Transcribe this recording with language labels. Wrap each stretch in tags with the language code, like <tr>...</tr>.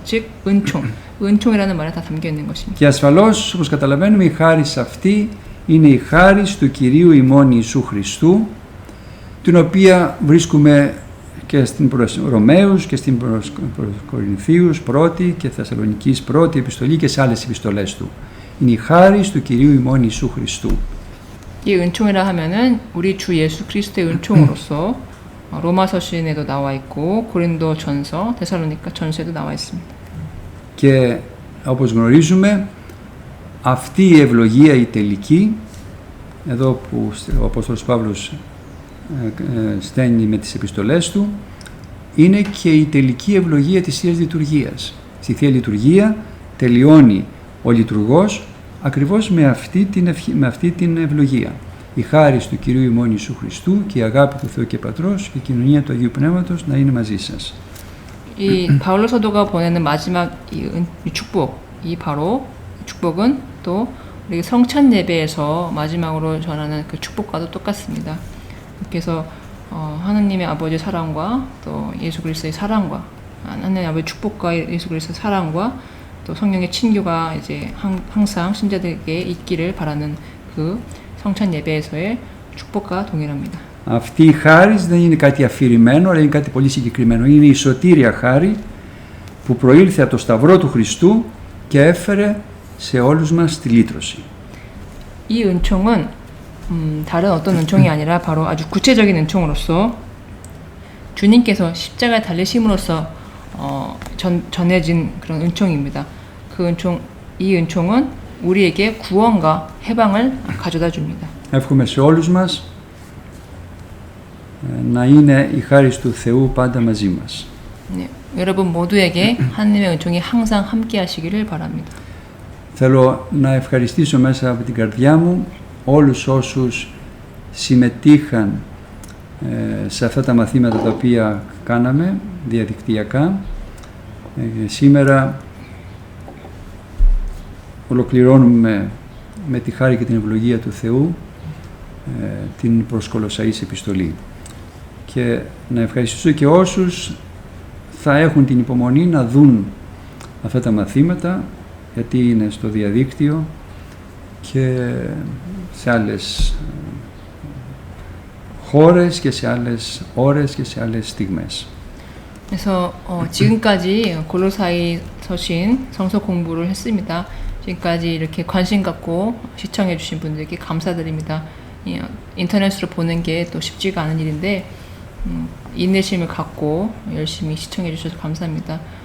<ko>즉 은총, 은총이라는 말에 다 담겨 있는 것입니다.</ko> <el>Και ασφαλώς, όπως καταλαβαίνουμε, η χάρις αυτή είναι η χάρις του Κυρίου ημών Ιησού Χριστού, την οποία βρίσκουμε και στην προς Ρωμαίους και στην προς Κορινθίους πρώτη και Θεσσαλονικής πρώτη επιστολή και σε άλλες επιστολές του. Είναι η χάρις του Κυρίου ημών Ιησού Χριστού.</el> <ko>이 은총이라 하면은 우리 주 예수 그리스도의 은총으로서 로마서신에도 나와 있고 고린도 전서, 데살로니가 전서에도 나와 있습니다.</ko> <el>Και όπως γνωρίζουμε, αυτή η ευλογία η τελική, εδώ που ο Απόστολος Παύλος στέλνει με τις επιστολές του, είναι και η τελική ευλογία της Θείας Λειτουργίας. Στη Θεία Λειτουργία τελειώνει ο λειτουργός ακριβώς με αυτή την ευλογία. Η χάρις του Κυρίου ημών Ιησού Χριστού και η αγάπη του Θεού και Πατρός και η κοινωνία του Αγίου Πνεύματος να είναι μαζί σας.</el> <ko>이 바울로 사도가 보내는 마지막 이 축복, 이 바로 축복은 또 우리 성찬 예배에서 마지막으로 전하는 그 축복과도 똑같습니다. 그래서 하느님의 아버지의 사랑과 또 예수 그리스도의 사랑과 하느님의 아버지의 축복과 예수 그리스도의 사랑과 또 성령의 친교가 이제 항상 신자들에게 있기를 바라는 그 성찬 예배에서의 축복과 동일합니다.</ko> <el>Αυτή η χάρις δεν είναι κάτι αφηρημένο, αλλά είναι κάτι πολύ συγκεκριμένο. Είναι η σωτήρια χάρη που προήλθε από το σταυρό του Χριστού και έφερε σε όλους μας τη λύτρωση.</el> <ko>이 은총은 다른 어떤 은총이 아니라 바로 아주 구체적인 은총으로서 주님께서 십자가에 달리심으로써 전해진 그런 은총입니다. 이 은총은 우리에게 구원과 해방을 가져다 줍니다.</ko> <el>Εύχομαι σε όλους μας να είναι η χάρις του Θεού πάντα μαζί μας.</el> <ko>네, 여러분 모두에게 하나님의 은총이 항상 함께 하시기를 바랍니다.</ko> <el>Θέλω να ευχαριστήσω μέσα από την καρδιά μου όλους όσους συμμετείχαν σε αυτά τα μαθήματα τα οποία κάναμε διαδικτυακά. Σήμερα ολοκληρώνουμε με τη χάρη και την ευλογία του Θεού την προς Κολοσσαείς επιστολή. Και να ευχαριστήσω και όσους θα έχουν την υπομονή να δουν αυτά τα μαθήματα, γιατί είναι στο διαδίκτυο και σε άλλες χώρες και σε άλλες ώρες και σε άλλες στιγμές.</el> <ko>그래서 지금까지 골로사이 서신 성서 공부를 했습니다. 지금까지 이렇게 관심 갖고 시청해 주신 분들께 감사드립니다. 인터넷으로 보는 게 또 쉽지가 않은 일인데 인내심을 갖고 열심히 시청해 주셔서 감사합니다.</ko>